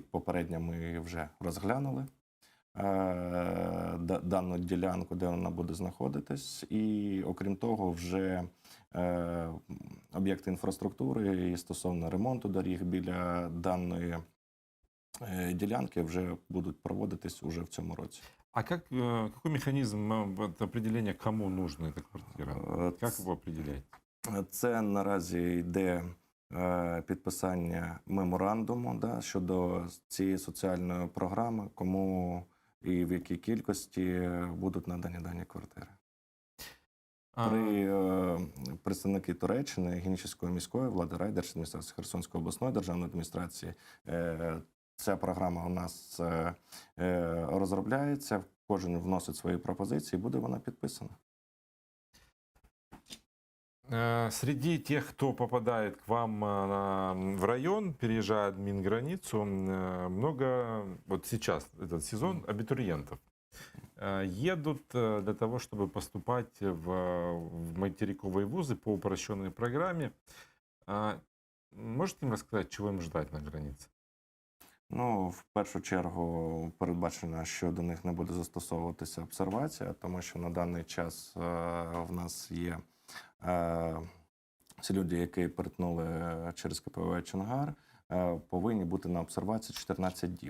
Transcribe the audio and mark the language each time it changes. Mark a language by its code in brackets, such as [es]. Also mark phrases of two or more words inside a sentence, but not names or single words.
[uk] Попередньо ми вже розглянули дану ділянку, де вона буде знаходитись. І окрім того, вже об'єкти інфраструктури і стосовно ремонту доріг біля даної ділянки вже будуть проводитись уже в цьому році. [ru] А какой механизм определения, кому нужна эта квартира? Как его определяете? [uk] Це наразі йде підписання меморандуму щодо цієї соціальної програми, кому і в якій кількості будуть надані дані квартири. Представники Туреччини, Генічеської міської влади, райдержадміністрації, Херсонської обласної державної адміністрації, ця програма у нас розробляється, кожен вносить свої пропозиції, буде вона підписана. [ru] Среди тех, кто попадает к вам в район, переезжает Минграницу, много, вот сейчас, этот сезон, абитуриентов. Едут для того, чтобы поступать в материковые вузы по упрощенной программе. Можете им рассказать, чего им ждать на границе? [uk] Ну, в першу чергу передбачено, що до них не буде застосовуватися обсервація, тому що на даний час в нас є ці люди, які перетнули через КПВ Чонгар, повинні бути на обсервації 14 діб.